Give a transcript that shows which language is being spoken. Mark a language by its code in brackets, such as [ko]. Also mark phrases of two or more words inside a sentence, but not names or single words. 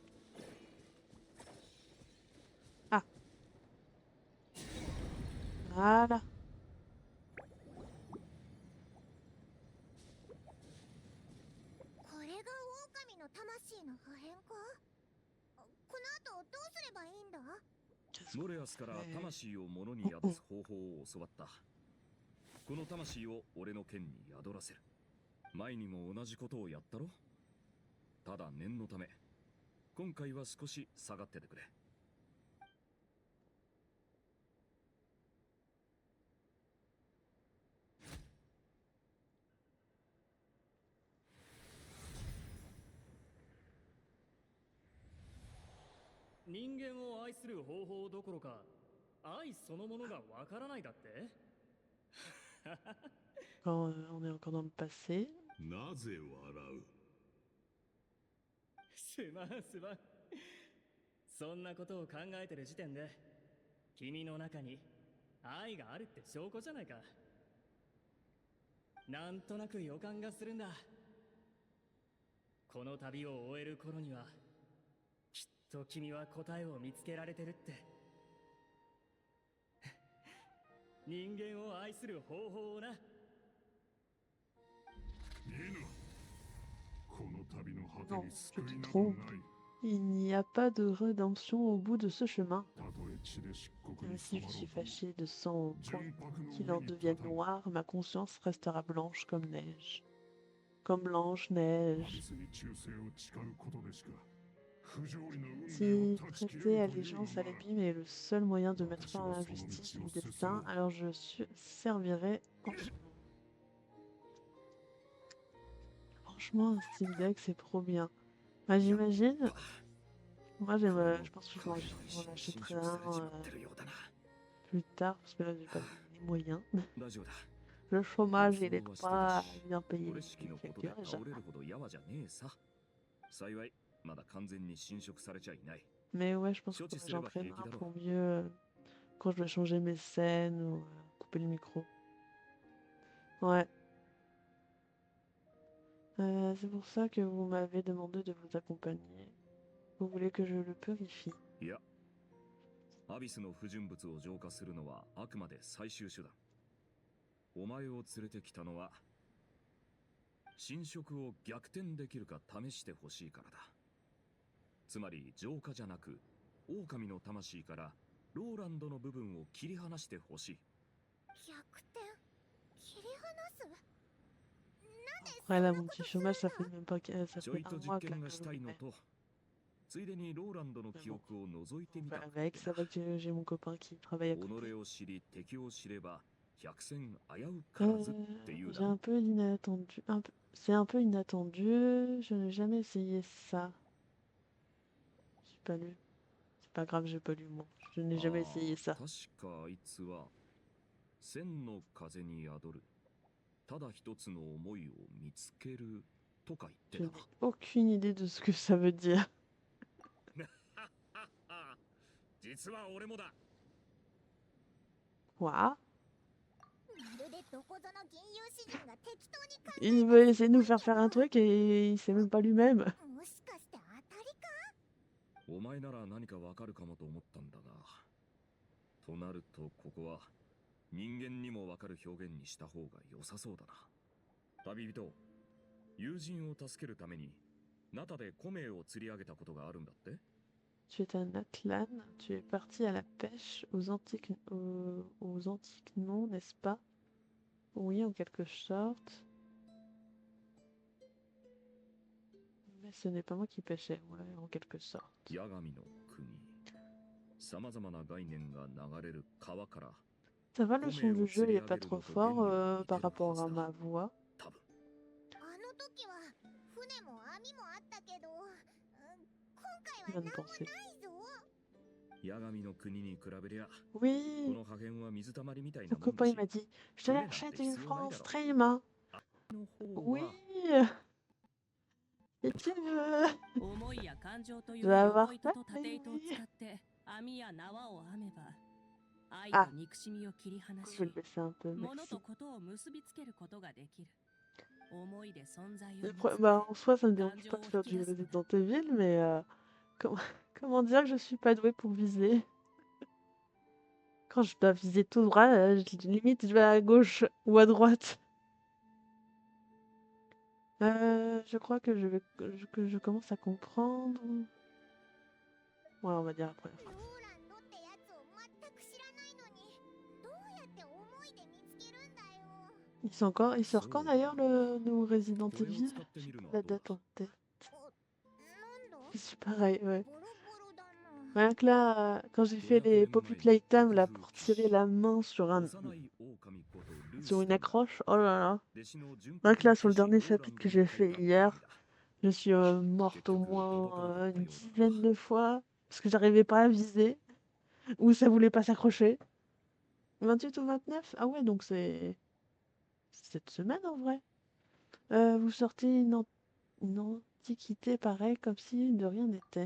[fr] Ah. Voilà. Qu'est-ce [ja] モ [fr] qu'on [ja] レアスから [fr] fait? [ja] 魂を物に宿す方法を教わった。この魂を俺の剣に宿らせる。前にも同じことをやったろ？ただ念のため、今回は少し下がっててくれ。人間を愛する方法どころか愛そのものがわからないだって？ [fr] Quand on est encore dans le passé. [ja] なぜ笑う？すまんすまん。そんなことを考えてる時点で君の中に愛があるって証拠じゃないか。なんとなく予感がするんだ。この旅を終える頃にはきっと君は答えを見つけられてるって。人間を愛する方法をな。犬、この旅の果て [fr] Non, [ja] に [fr] je [ja] 救い [fr] te [ja] など [fr] trompe. [ja] ない。 [fr] Il n'y a pas de rédemption au bout de ce chemin. [ja] たとえ血で漆黒 [fr] Même [ja] に [fr] si [ja] 染 [fr] je [ja] まろ [fr] suis [ja] うとも [fr] fâché de sang au point [ja] 純白の [fr] qu'il [ja] 上 [fr] en [ja] に [fr] devienne [ja] 立たぬ [fr] noir, ma conscience restera blanche comme neige. Comme [ja] ア [fr] Blanche-Neige. [ja] ビスに忠誠を誓うことでしか不条理の運命 [fr] Si [ja] を断ち切 [fr] prêter [ja] れるというの [fr] allégeance [ja] な [fr] à [ja] ら [fr] l'abîme est le seul moyen de mettre fin à l'injustice du destin, alors je servirai en ce moment. Franchement, un Steam Deck, c'est trop bien. Bah, j'imagine. Moi, je pense que je m'en achèterai un plus tard, parce que là, j'ai pas les moyens. [ja] 大丈夫だ。 [fr] Le chômage, il est pas bien payé. [ja] 俺式のことで倒れるほどやわじゃねえさ。幸い、まだ完全に侵食されちゃいない。 [fr] Mais ouais, je pense que j'en prenne un pour mieux quand je vais changer mes scènes ou couper le micro. Ouais. C'est pour ça que vous m'avez demandé de vous accompagner. Vous voulez que je le purifie? [ja] いや、アビスの不純物を浄化するのはあくまで最終手段。お前を連れてきたのは、侵食を逆転できるか試してほしいからだ。つまり浄化じゃなく、狼の魂からローランドの部分を切り離してほしい。逆転？切り離す？ [fr] Ouais, là, mon petit chômage, ça fait même pas ça [ja] ちょ [fr] fait [ja] いと [fr] un [ja] 実 [fr] mois que [ja] 験 [fr] là [ja] が [fr] que [ja] し [fr] je [ja] たい [fr] le [ja] の [fr] fais. [ja] と、ついでにローランドの記憶を覗いてみた。 [fr] Avec, ça va que j'ai mon copain qui travaille à [ja] 己 [fr] côté. [ja] を知り敵を知れば百戦危うからずっていう [fr] J'ai [ja] だろ。 [fr] un peu inattendu. C'est un peu inattendu. Je n'ai jamais essayé ça. J'ai pas lu. C'est pas grave, j'ai pas lu moi. Je n'ai jamais essayé ça. [ja] 確かあいつは千の風に宿るただ一つの思いを見つけるとか言って [fr] Je [ja] た [fr] n'ai aucune idée de ce que ça veut dire. [ja] 実は俺もだ [fr] Quoi? [ja] まるでどこぞの銀融詩人が適当に考 [fr] Il veut essayer de nous faire faire un truc et il sait même pas lui-même. [ja] えもしかして当たりかお前なら何かわかるかもと思ったんだがとなるとここは人間にもわかる表現にした方が良さそうだな旅人友人を助けるためにナタで米を釣り上げたことがあるんだって [fr] Tu es un Atlan, tu es parti à la pêche aux antiques noms, n'est-ce pas? Oui, en quelque sorte. Mais ce n'est pas moi qui pêchais, ouais, en quelque sorte. [ja] 八神の国さまざまな概念が流れる川から [fr] Ça va, le son du jeu, il est pas trop fort par rapport à ma voix. [ja] あの時は船も網もあったけど、今回は何もないぞ。八神の国に比べりゃ [fr] Oui, [ja] この破片は水たまりみたいな [fr] mon [ja] もん [fr] copain [ja] だ [fr] il [ja] し [fr] m'a dit, je te l'achète une fois en stream, hein. [ja] の方 [fr] Oui, [ja] は [fr] et tu veux. [ja] 思いや感情とい [fr] Je [ja] う [fr] vais [ja] 横 [fr] avoir [ja] 糸 [fr] peur. [ja] と縦糸を使って網や縄を編めば愛 [fr] Ah. [ja] と憎しみを切り離 [fr] Je vais [ja] し [fr] le laisser un peu, [ja] 物 [fr] merci. [ja] とことを結びつけることができる思いで存在を [fr] Le [ja] 見 [fr] pro- [ja] つめ [fr] Bah, en soi, ça me dérange [ja] 感情 [fr] pas [ja] を [fr] de [ja] 引 [fr] faire [ja] き [fr] du [ja] 出すのだ [fr] Resident Evil, mais comment... comment dire que je suis pas douée pour viser? Quand je dois viser tout droit, limite je vais à gauche ou à droite. Je crois que je commence à comprendre. Ouais, on va dire la première [ja] ロ [fr] phrase. [ja] ーランドってやつを全く知らないのに、どうやって思いで見つけるんだよ。 [fr] Il sort quand d'ailleurs le nouveau Resident [ja] これを [fr] Evil? [ja] 使ってみ [fr] J'ai [ja] る [fr] pas [ja] の [fr] la [ja] はどう [fr] date [ja] だ [fr] en tête. [ja] なんだ [fr] Je suis pareil, ouais. [ja] ボロボロだな。 [fr] Rien que là, quand j'ai fait les Poppy Playtime là pour tirer la main sur [ja] 幼い狼ことルース [fr] sur une [ja] が [fr] accroche, oh là là. [ja] 弟子の純 [fr] Rien [ja] 白 [fr] que là [ja] の [fr] sur le [ja] 騎士 [fr] dernier [ja] ローラン [fr] chapitre [ja] ド [fr] que [ja] に [fr] j'ai [ja] 借り [fr] fait [ja] た [fr] hier, [ja] 鏡だ [fr] je suis morte au [ja] 結局届 [fr] moins [ja] かなかった [fr] une [ja] ようだな [fr] dizaine de fois parce que j'arrivais pas à viser ou ça voulait pas s'accrocher. 28 ou 29? Ah ouais, donc c'est cette semaine en vrai. Vous sortez une antiquité pareille comme si de rien n'était.